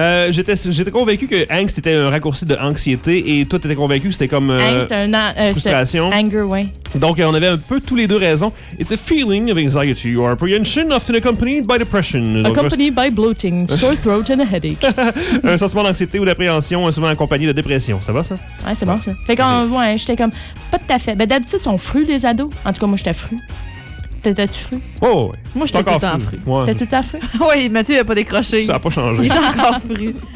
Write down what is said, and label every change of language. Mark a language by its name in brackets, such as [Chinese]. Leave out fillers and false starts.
[French] J'étais convaincu que angst était un raccourci de anxiété et toi, t'étais convaincu que c'était comme frustration. Anger, oui. Donc, on avait un peu tous les deux raisons. [English] It's a feeling of anxiety or apprehension, often accompanied by depression. Accompanied by bloating, sore throat and a headache. [French] Un sentiment d'anxiété ou d'appréhension souvent accompagné de dépression. Ça va, ça? Ouais, c'est bon, ça. Fait que, j'étais comme, pas tout à fait. Ben, d'habitude, ils sont frus, les ados. En tout cas, moi, j'étais fru. T'étais-tu fruit? Oh, oui. Moi, j'étais tout en fruit. Ouais. T'étais tout en fruit? Oui, Mathieu, il a pas décroché. Ça a pas changé. Il est encore fruit.